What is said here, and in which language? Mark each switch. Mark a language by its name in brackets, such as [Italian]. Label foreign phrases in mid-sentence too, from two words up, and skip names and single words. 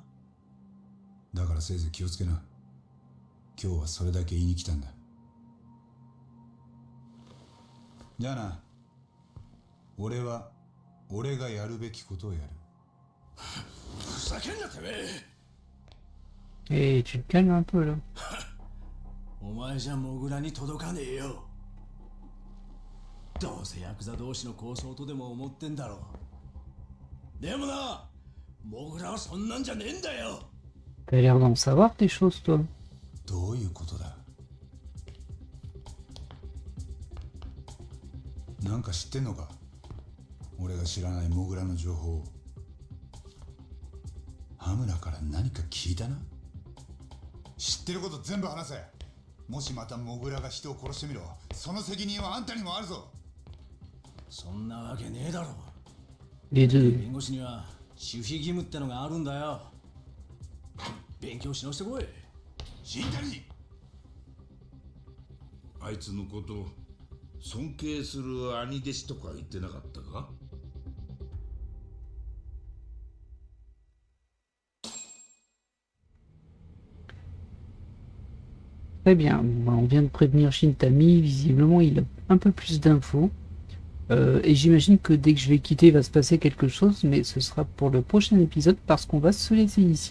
[Japanese] だからせいぜい気をつけな。今日はそれだけ言いに来たんだ。じゃあな。俺は俺がやるべきことをやる。ふざけんなてめ [French] et [Japanese] え。 [French] tu te calmes un peu là. [Japanese] お前じゃモグラに届かねえよ。どうせヤクザ同士の抗争とでも思ってんだろう。でもな、モグラはそんなんじゃねえんだよ。 [French] T'as l'air d'en savoir des choses, toi. [Japanese] どういうことだ？なんか知ってんのか？俺が知らないモグラの情報を。羽村から何か聞いたな？知ってること全部話せ。もしまたモグラが人を殺してみろ。その責任はあんたにもあるぞ。そんなわけねえだろ。 [French] Les deux. [Japanese] 弁護士には守秘義務ってのがあるんだよ。勉強し直してこい。死んだり。あいつのこと尊敬する兄弟子とか言ってなかったか？ [French] Très bien, bon, on vient de prévenir Shintami, visiblement il a un peu plus d'infos. Et j'imagine que dès que je vais quitter, il va se passer quelque chose, mais ce sera pour le prochain épisode parce qu'on va se laisser ici.